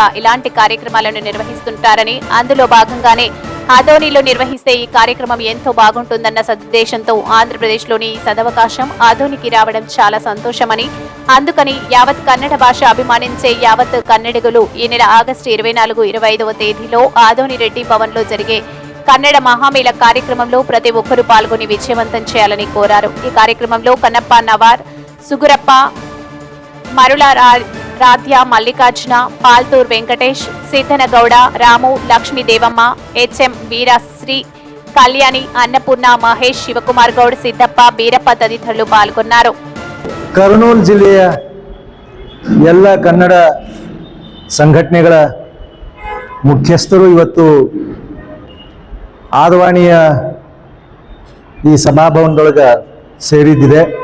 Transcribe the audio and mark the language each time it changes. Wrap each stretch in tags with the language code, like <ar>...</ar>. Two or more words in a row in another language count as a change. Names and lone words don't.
<te>ఇలాంటి కార్యక్రమాలను నిర్వహిస్తుంటారని, అందులో భాగంగానే ఆదోనిలో నిర్వహిస్తే ఈ కార్యక్రమం ఎంతో బాగుంటుందన్న సదుద్దేశంతో ఆంధ్రప్రదేశ్లోని ఈ సదవకాశం ఆదోనికి రావడం చాలా సంతోషమని, అందుకని యావత్ కన్నడ భాష అభిమానించే యావత్ కన్నడిగులు ఈ నెల ఆగస్టు 24-25 తేదీలో ఆదోని రెడ్డి భవన్లో జరిగే కన్నడ మహామేళ కార్యక్రమంలో ప్రతి ఒక్కరూ పాల్గొని విజయవంతం చేయాలని కోరారు. ఈ కార్యక్రమంలో కన్నప్ప నవార్, సుగురప్ప, మరుల రాధ్య, మల్లికార్జున, పాల్తూర్ వెంకటేష్, సిద్ధనగౌడ, రాము, లక్ష్మీదేవమ్మ, హెచ్ఎం వీరశ్రీ, కళ్యాణి, అన్నపూర్ణ, మహేష్,</te> <kn>ಶಿವಕುಮಾರ್ ಗೌಡ್, ಸಿದ್ದಪ್ಪ, ಬೀರಪ್ಪ ತದಿತರರು ಪಾಲ್ಗೊಂಡರು. ಕರ್ನೂಲ್ ಜಿಲ್ಲೆಯ ಎಲ್ಲ ಕನ್ನಡ ಸಂಘಟನೆಗಳ ಮುಖ್ಯಸ್ಥರು ಇವತ್ತು ಆದವಾಣಿಯ ಈ ಸಭಾಭವನದೊಳಗೆ ಸೇರಿದ್ದಿದೆ.</kn>